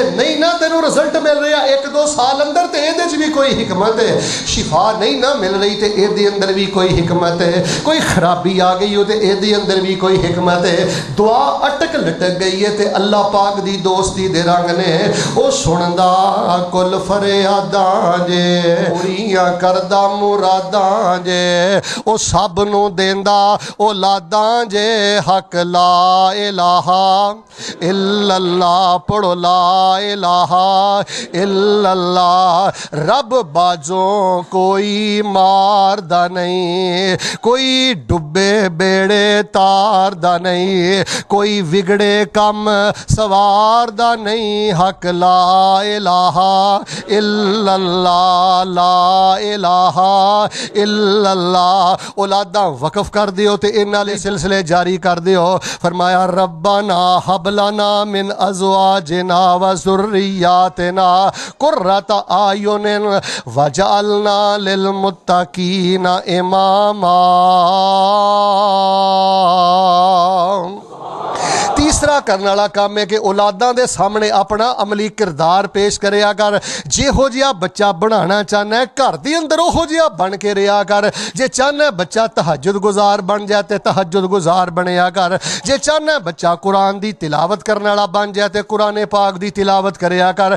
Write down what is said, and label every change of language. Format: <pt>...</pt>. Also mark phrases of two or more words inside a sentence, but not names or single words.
<pa>نہیں نا تینوں رزلٹ مل رہا 1-2 سال اندر تے ایہدے چ بھی کوئی حکمت ہے، شفا نہیں نا مل رہی تے ایہدے اندر بھی کوئی حکمت ہے، کوئی خرابی آ گئی ہو تے ایہدے اندر بھی کوئی حکمت ہے. دعا اٹک لٹک گئی ہے تے اللہ پاک دی دوستی دے رنگ نے، او سندا کل فریاداں جے، پوریاں کردا مراداں جے، او سب نوں دیندا اولاداں جے.</pa> <ar>حق لا إله إلا الله پڑھو، لا إله إلا الله.</ar> <pa>رب باجوں کوئی ماردا نہیں، کوئی ڈبے بیڑے تاردا نہیں، کوئی بگڑے کم سواردا نہیں.</pa> <ar>حق لا إله إلا الله، لا إله إلا الله.</ar> <pa>اولادا وقف کر دیو تے انہاں دے سلسلے جاری کر دیو.</pa> <ar>فرمایا ربنا هب لنا من أزواجنا وذرياتنا قرة أعين واجعلنا للمتقين إماما.</ar> <pa>تیسرا کرنے والا کم ہے کہ اولاداں دے سامنے اپنا عملی کردار پیش کریا کر. جیہو جیہا بچہ بنانا چاہنا ہے گھر دے اندر اوہو جیہا بن کے رہا کر. جے چاہنا ہے بچہ تہجد گزار بن جائے تو تہجد گزار بنیا کر. جے چاہنا ہے بچہ قرآن دی تلاوت کرنے والا بن جائے تو قرآن پاک دی تلاوت کریا کر.</pa>